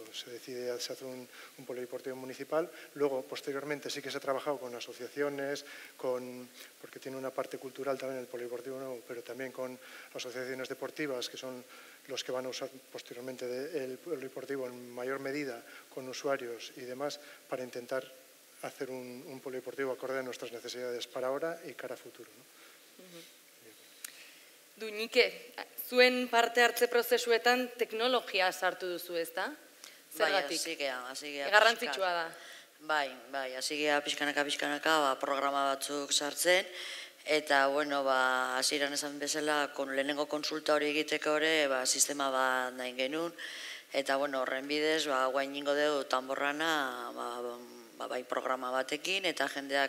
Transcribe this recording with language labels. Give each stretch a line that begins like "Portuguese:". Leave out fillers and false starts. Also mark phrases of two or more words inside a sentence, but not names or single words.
Spanish: Se hace un polideportivo municipal. Luego, posteriormente, sí que se ha trabajado con asociaciones, porque tiene una parte cultural también el polideportivo nuevo, pero también con asociaciones deportivas, que son los que van a usar posteriormente el polideportivo en mayor medida, con usuarios y demás, para intentar hacer un polideportivo acorde a nuestras necesidades para ahora y cara a futuro, ¿no?
Basque: Duñike, zuen parte hartze prozesuetan teknologia sartu duzu, ezta? Zergatik? Bai, garrantzitsua da. Bai, hasi gea pixkanaka, programa batzuk sartzen, eta, bueno, hasieran esan bezala, lehenengo konsulta hori egiteko ere, sistema bat nahi genuen, eta, bueno, horren bidez, guain ingo dugu Tamborrana, bai programa batekin, eta jendeak